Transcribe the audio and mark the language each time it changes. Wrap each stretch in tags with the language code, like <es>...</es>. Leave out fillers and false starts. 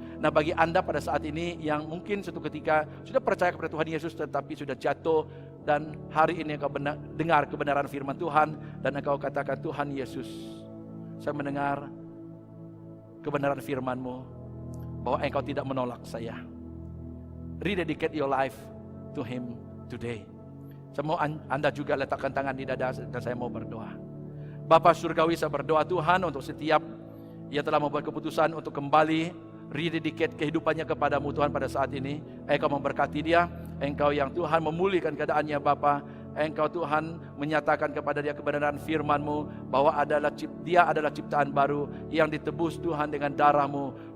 <id>Nah, bagi Anda pada saat ini yang mungkin suatu ketika sudah percaya kepada Tuhan Yesus tetapi sudah jatuh, dan hari ini engkau dengar kebenaran firman Tuhan dan engkau katakan, Tuhan Yesus, saya mendengar kebenaran firman-Mu bahwa Engkau tidak menolak saya.</id> <en>Rededicate your life to Him today.</en> <id>Saya mau Anda juga letakkan tangan di dada dan saya mau berdoa. Bapa Surgawi, saya berdoa Tuhan untuk setiap yang telah membuat keputusan untuk kembali rededicate kehidupannya kepadamu Tuhan pada saat ini. Engkau memberkati dia, Engkau yang Tuhan memulihkan keadaannya Bapa. Engkau Tuhan menyatakan kepada dia kebenaran firman-Mu bahwa dia adalah ciptaan baru yang ditebus Tuhan dengan darah-Mu.</id>